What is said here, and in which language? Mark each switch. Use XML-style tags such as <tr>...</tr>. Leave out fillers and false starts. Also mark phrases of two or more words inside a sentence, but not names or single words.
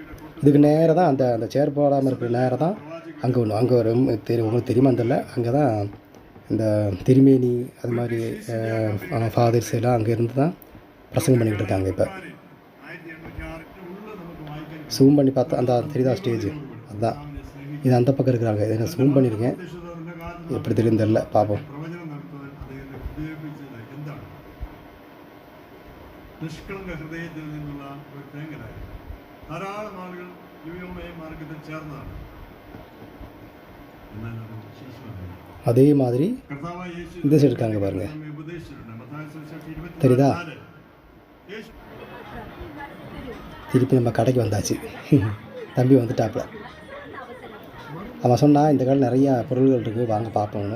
<ta>இதுக்கு நேராக தான் அந்த சேர் போடாமல் இருக்கிற நேரம் தான் அங்கே ஒன்று அங்கே ஒரு உங்களுக்கு தெரியுமா தெரியல, அங்கே தான் இந்த திருமேனி அது மாதிரி ஃபாதர்ஸ் எல்லாம் அங்கே இருந்து தான் பிரசங்கம் பண்ணிக்கிட்டு இருக்காங்க. இப்போ ஜூம் பண்ணி பார்த்தா அந்த தெரியுதா ஸ்டேஜ், அதுதான் இது அந்த பக்கம் இருக்கிறாங்க. இதை நான் ஜூம் பண்ணியிருக்கேன், எப்படி தெரியும் தெரியல, பார்ப்போம்.</ta> <ml>നിഷ്കളങ്ക ഹൃദയത്തിൽ നിന്നുള്ള ഒരു തേങ്ങലായി ധാരാളം ആളുകൾ യുവമയ മാർഗത്തിൽ ചേർന്നതാണ്.</ml> <ta>அதே மாதிரி இந்த சைடு இருக்காங்க பாருங்க, தெரியுதா? திருப்பி நம்ம கடைக்கு வந்தாச்சு. தம்பி வந்துட்டாப்புல. அவன் சொன்னால் இந்த கடையில் நிறையா பொருள்கள் இருக்குது, வாங்க பார்ப்போம்னு.</ta>